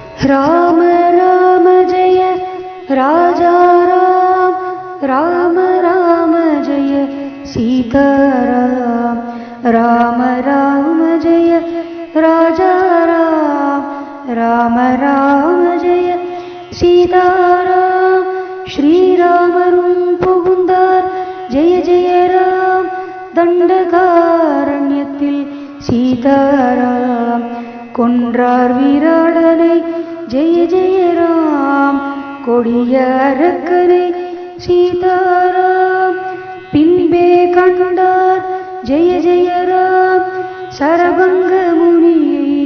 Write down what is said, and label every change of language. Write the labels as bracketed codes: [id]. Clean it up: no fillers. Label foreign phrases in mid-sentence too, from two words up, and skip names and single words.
[hi] राम राम जय राजा राम, राम राम जय सीताराम, राम राम जय राजा राम, राम राम जय सीताराम. [ta] ஸ்ரீராமரும் புகுந்தார் ஜெய ஜெய ராம், தண்டகாரண்யத்தில் சீதாராம் கொன்றார் வீராடனை ஜெய ஜெய ராம், கொடிய அரக்கனை சீதாராம் பின்பே கண்டார் ஜெய ஜெய ராம், சரபங்க முனியை